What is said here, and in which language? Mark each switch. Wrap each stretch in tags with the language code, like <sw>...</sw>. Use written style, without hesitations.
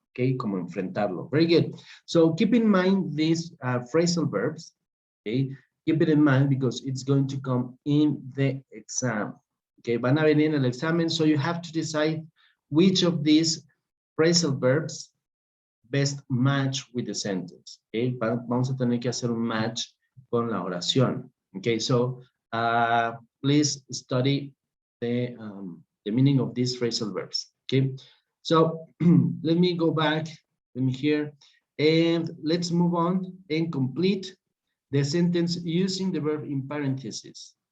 <en>Okay,</en> <es>como enfrentarlo.</es> <en>Very good. So keep in mind these phrasal verbs. Okay, keep it in mind because it's going to come in the exam. Okay,</en> <es>van a venir en el examen,</es> <en>so you have to decide which of these phrasal verbs best match with the sentence.</en> <es>Okay, vamos a tener que hacer un match con la oración.</es> <en>Okay, so please study the meaning of these phrasal verbs. Okay, so let me go back, let me here, and let's move on and complete the sentence using the verb in parentheses.</en>